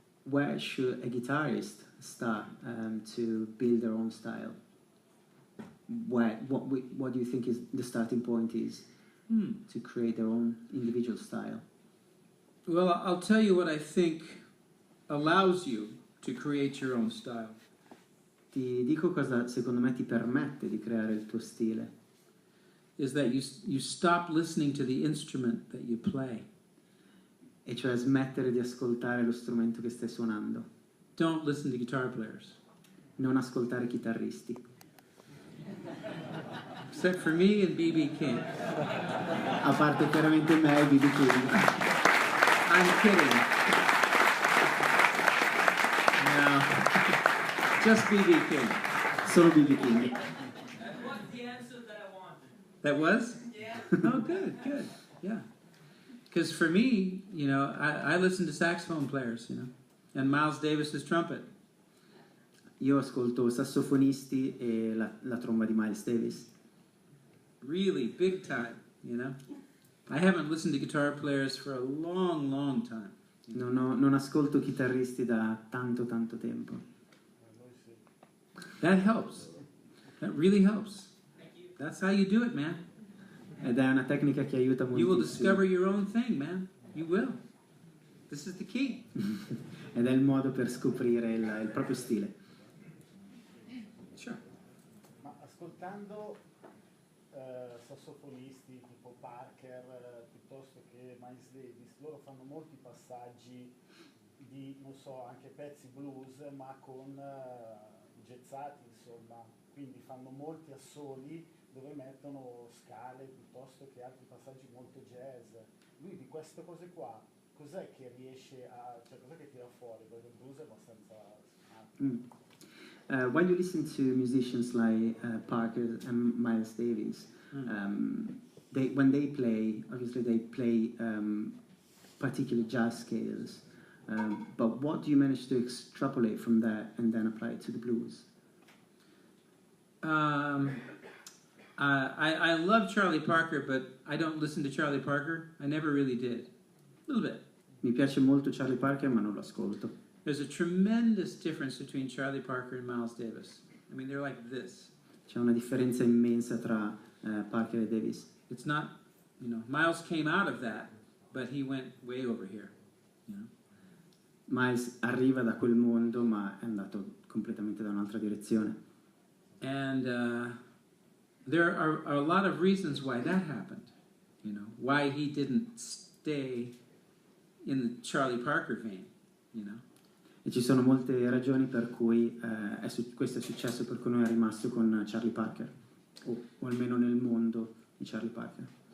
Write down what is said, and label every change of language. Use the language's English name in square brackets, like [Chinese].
[English] where should a guitarist start to build their own style? What do you think is the starting point is to create their own individual style? Well, I'll tell you what I think allows you to create your own style. [Italian] Ti dico cosa secondo me ti permette di creare il tuo stile. [English] Is that you stop listening to the instrument that you play. [Italian] E cioè smettere di ascoltare lo strumento che stai suonando. [English] Don't listen to guitar players. [Italian] Non ascoltare chitarristi. [English] Except for me and B.B. King. [Italian] A parte chiaramente me e B.B. [English] King. I'm kidding. No. Just B.B. King. [Italian] Solo B.B. King. [English] That was the answer that I wanted. That was? Yeah. Oh, good, good. Yeah. Because for me, you know, I listen to saxophone players, you know, and Miles Davis's trumpet. [Italian] Io ascolto sassofonisti e la tromba di Miles Davis. [English] Really big time, you know. I haven't listened to guitar players for a long, long time. [Italian] Non ascolto chitarristi da tanto tempo. [English] That helps. That really helps. That's how you do it, man. [Italian] Ed è una tecnica che aiuta [English] You will [Italian] moltissimo. [English] discover your own thing, man. You will. This is the key. [Italian] Ed è il modo per scoprire il proprio stile. [English] Sure. [Italian] Ma ascoltando sassofonisti tipo Parker piuttosto che Miles Davis, loro fanno molti passaggi di, non so, anche pezzi blues, ma con gezzati, insomma, quindi fanno molti assoli dove mettono scale piuttosto che altri passaggi molto jazz. Lui di queste cose qua, cos'è che riesce a, cioè cos'è che tira fuori? Perché il blues è abbastanza... [English] When you listen to musicians like Parker and Miles Davis, when they play, obviously they play particular jazz scales. But what do you manage to extrapolate from that and then apply it to the blues? I love Charlie Parker, but I don't listen to Charlie Parker. I never really did. A little bit. [Italian] Mi piace molto Charlie Parker, ma non lo ascolto. [English] There's a tremendous difference between Charlie Parker and Miles Davis. I mean, they're like this. [Italian] C'è una differenza immensa tra Parker e Davis. [English] It's not, you know, Miles came out of that, but he went way over here, you know. [Italian] Miles arriva da quel mondo, ma è andato completamente da un'altra direzione. [English] And there are a lot of reasons why that happened, you know, why he didn't stay in the Charlie Parker vein, you know. [Italian] E ci sono molte ragioni per cui questo è successo, per cui non è rimasto con Charlie Parker, o almeno nel mondo di Charlie Parker.